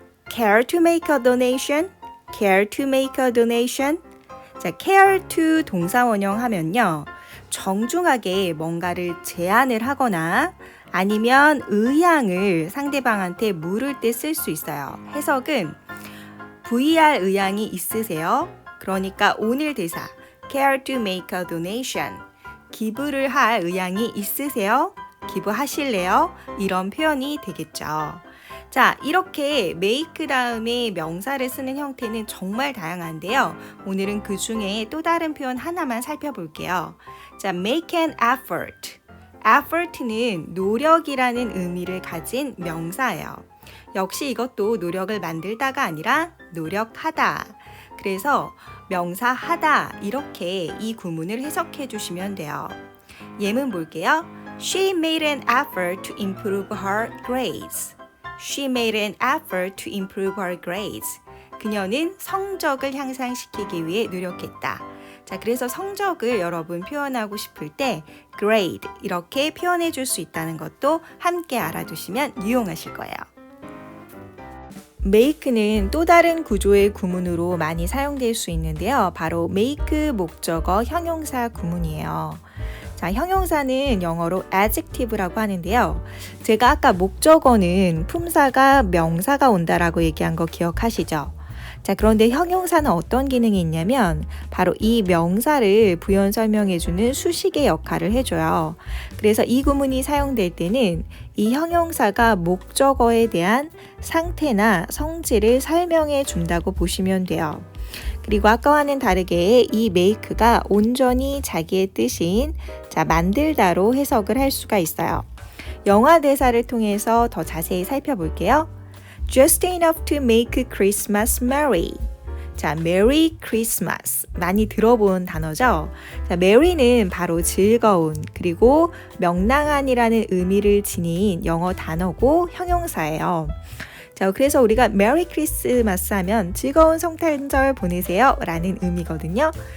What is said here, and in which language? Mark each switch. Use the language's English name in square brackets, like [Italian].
[English] Care to make a donation? Care to make a donation? [Korean] 자, care to 동사 원형 하면요. 정중하게 뭔가를 제안을 하거나 아니면 의향을 상대방한테 물을 때 쓸 수 있어요. 해석은 VR 의향이 있으세요? 그러니까 오늘 대사 [English] care to make a donation. [Korean] 기부를 할 의향이 있으세요? 기부하실래요? 이런 표현이 되겠죠. 자, 이렇게 make 다음에 명사를 쓰는 형태는 정말 다양한데요. 오늘은 그 중에 또 다른 표현 하나만 살펴볼게요. [English] 자, make an effort. [Korean] effort는 노력이라는 의미를 가진 명사예요. 역시 이것도 노력을 만들다가 아니라 노력하다. 그래서 명사 하다 이렇게 이 구문을 해석해 주시면 돼요. 예문 볼게요. [English] She made an effort to improve her grades. She made an effort to improve her grades. [Korean] 그녀는 성적을 향상시키기 위해 노력했다. 자, 그래서 성적을 여러분 표현하고 싶을 때 grade 이렇게 표현해 줄 수 있다는 것도 함께 알아두시면 유용하실 거예요. make는 또 다른 구조의 구문으로 많이 사용될 수 있는데요. 바로 make 목적어 형용사 구문이에요. 자, 형용사는 영어로 adjective라고 하는데요. 제가 아까 목적어는 품사가 명사가 온다라고 얘기한 거 기억하시죠? 자, 그런데 형용사는 어떤 기능이 있냐면 바로 이 명사를 부연 설명해주는 수식의 역할을 해줘요. 그래서 이 구문이 사용될 때는 이 형용사가 목적어에 대한 상태나 성질을 설명해 준다고 보시면 돼요. 그리고 아까와는 다르게 이 make가 온전히 자기의 뜻인 자, 만들다로 해석을 할 수가 있어요. 영화 대사를 통해서 더 자세히 살펴볼게요. [English] Just enough to make Christmas merry. [Korean] 자, Merry Christmas. 많이 들어본 단어죠? 자, merry는 바로 즐거운, 그리고 명랑한이라는 의미를 지닌 영어 단어고 형용사예요. 자, 그래서 우리가 Merry Christmas 하면 즐거운 성탄절 보내세요 라는 의미거든요.